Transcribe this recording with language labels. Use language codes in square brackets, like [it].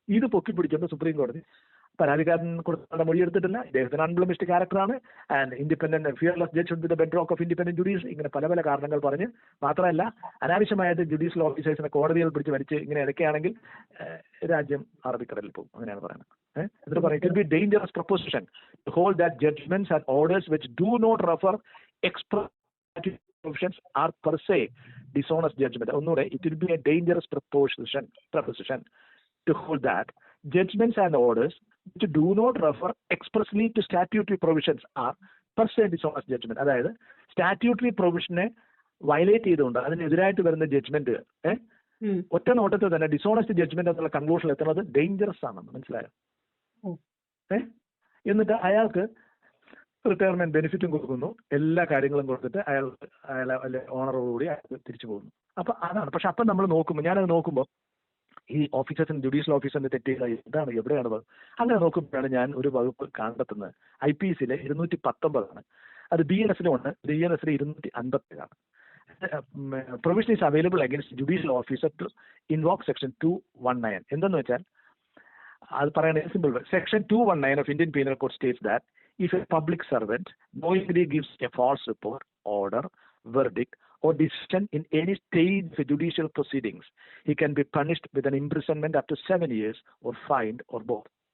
[ml] ഇത് പൊക്കിപ്പിടിച്ചുകൊണ്ട് സുപ്രീം കോടതി പരാതിക്കാരൻ കൊടുത്ത മൊഴി എടുത്തിട്ടില്ല, ഇദ്ദേഹത്തിന് അൺബ്ലമിഷ്ഡ് ക്യാരക്ടറാണ്, [en] and independent fearless judge should be the bedrock of independent judiciary, [ml] ഇങ്ങനെ പല പല കാരണങ്ങൾ പറഞ്ഞ്, മാത്രമല്ല അനാവശ്യമായിട്ട് ജുഡീഷ്യൽ ഓഫീസേഴ്സിനെ കോടതികൾ പിടിച്ച് വലിച്ച് ഇങ്ങനെ ഇടയ്ക്കാണെങ്കിൽ രാജ്യം അറബിക്കടലിൽ പോകും. അങ്ങനെയാണ് പറയുന്നത്. എന്നിട്ട് പറയും, [en] It will be dangerous proposition to hold that judgments and orders which do not refer express provisions are per se dishonest judgment. [ml] ഒന്നുകൂടെ, [en] it will be a dangerous proposition to hold that judgments and orders which do not refer expressly to statutory provisions are per se dishonest judgment. [ml] അതായത് statutory പ്രൊവിഷനെ violate ചെയ്തുകൊണ്ട് അതിനെതിരായിട്ട് വരുന്ന ജഡ്ജ്മെന്റുകൾ ഒറ്റ നോട്ടത്തിൽ തന്നെ dishonest judgement എന്നുള്ള കൺക്ലൂഷനിൽ എത്തുന്നത് dangerous ആണെന്ന് മനസ്സിലായോ? എന്നിട്ട് അയാൾക്ക് റിട്ടയർമെന്റ് ബെനിഫിറ്റും കൊടുക്കുന്നു, എല്ലാ കാര്യങ്ങളും കൊടുത്തിട്ട് അയാളെ ഓണറോടുകൂടി അയാൾ തിരിച്ചു പോകുന്നു. അപ്പൊ അതാണ്. പക്ഷെ അപ്പം നമ്മൾ നോക്കുമ്പോൾ, ഞാനത് നോക്കുമ്പോൾ ഈ ഓഫീസേഴ്സിന്, ജുഡീഷ്യൽ ഓഫീസറിന്റെ തെറ്റുകൾ എന്താണ്, എവിടെയാണ് അങ്ങനെ നോക്കുമ്പോഴാണ് ഞാൻ ഒരു വകുപ്പ് കണ്ടെത്തുന്നത്. IPC 219 അത് BNS ഉണ്ട്, BNS 257. [en] Provision is available against judicial officer to invoke section 219. [ml] എന്തെന്ന് വെച്ചാൽ അത് പറയുന്നത് simple. [en] Section 219 of Indian penal code states that if a public servant knowingly gives a false report, order, verdict, or decision in any stage of judicial proceedings, he can be punished with an imprisonment up to 7 years or fined or both.